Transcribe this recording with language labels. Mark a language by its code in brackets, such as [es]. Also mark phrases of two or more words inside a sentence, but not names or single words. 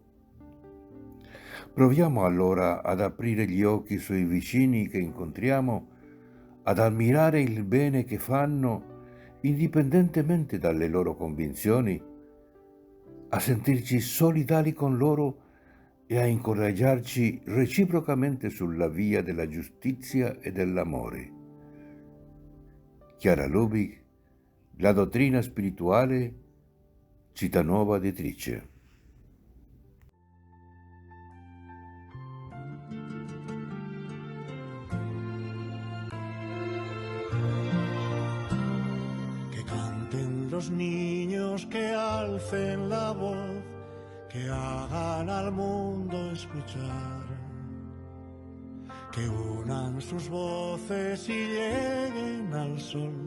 [it] Proviamo allora ad aprire gli occhi sui vicini che incontriamo, ad ammirare il bene che fanno indipendentemente dalle loro convinzioni, a sentirci solidali con loro e a incoraggiarci reciprocamente sulla via della giustizia e dell'amore. Chiara Lubich, La dottrina spirituale, Cittanuova Editrice. [es] Que canten los niños, que alcen la voz, que hagan al mundo escuchar, que unan sus voces y lleguen al sol.